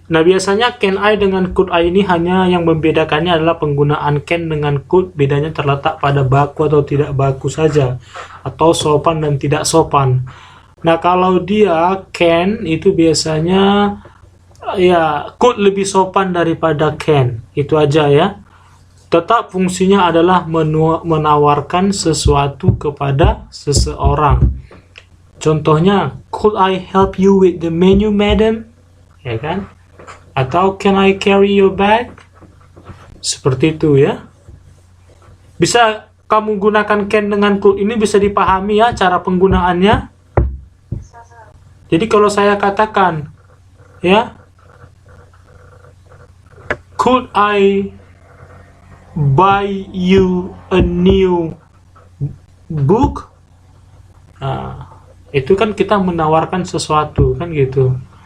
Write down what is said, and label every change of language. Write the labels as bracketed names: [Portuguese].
[Indonesian] Nah, biasanya can I dengan could I ini hanya yang membedakannya adalah penggunaan can dengan could, bedanya terletak pada baku atau tidak baku saja, atau sopan dan tidak sopan. Nah, kalau dia can itu biasanya ya could lebih sopan daripada can. Itu aja ya. tetap fungsinya adalah menawarkan sesuatu kepada seseorang. [English] Contohnya, could I help you with the menu, madam? [Indonesian] Ya kan? [English] Atau can I carry your bag? [Indonesian] Seperti itu ya. Bisa kamu gunakan can dengan could ini bisa dipahami ya cara penggunaannya. Jadi kalau saya katakan ya, [English] could I buy you a new book? [Indonesian] Nah, itu kan kita menawarkan sesuatu kan gitu.